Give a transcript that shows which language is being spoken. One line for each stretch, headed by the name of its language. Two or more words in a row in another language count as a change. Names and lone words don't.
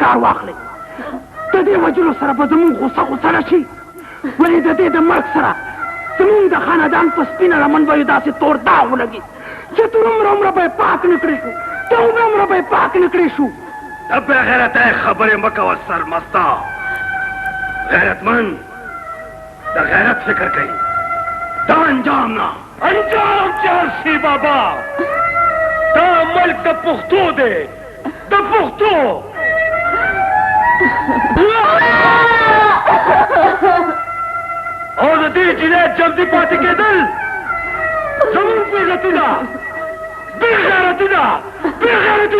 Pashto: کار واخلئ د دې وجلو سره به زموږ غوسه راشي ولې د دې د مرګ سره زموږ د خاندان په سپینه لمن به یې داسې تور داغ ولګي چې تر عمره به یې پاک نه کړی شو د عمره به یې پاک نه کړی شو د بې غیرته خبرې مه کوه سرمستا غیرتمند د غیرت فکر کوي دا انجام نه انجام چارسی بابا دا ملک د پښتو دی د پښتو او د دې جنایت جلدي پاتې کېدل زموږ بېغیرتي ده